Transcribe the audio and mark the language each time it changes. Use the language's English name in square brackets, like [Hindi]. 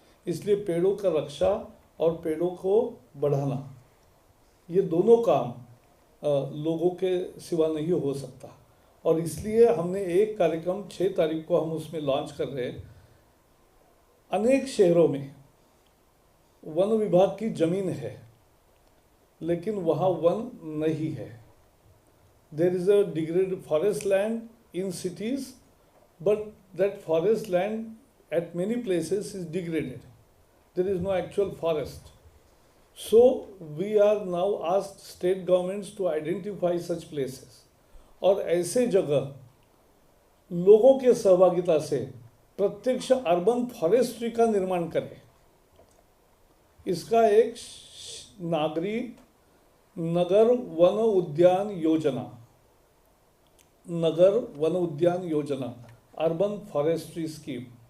[Hindi] इसलिए पेड़ों का रक्षा और पेड़ों को बढ़ाना, ये दोनों काम लोगों के सिवा नहीं हो सकता। और इसलिए हमने एक कार्यक्रम 6 तारीख को हम उसमें लॉन्च कर रहे हैं। अनेक शहरों में वन विभाग की जमीन है, लेकिन वहाँ वन नहीं है। [English] There is a degraded forest land in cities, but that forest land at many places is degraded. There is no actual forest. So we are now asked state governments to identify such places. [Hindi] और ऐसे जगह लोगों के सहभागिता से प्रत्यक्ष urban forestry का निर्माण करें। इसका एक नागरिक नगर वन उद्यान योजना, नगर वन उद्यान योजना, अर्बन फॉरेस्ट्री स्कीम।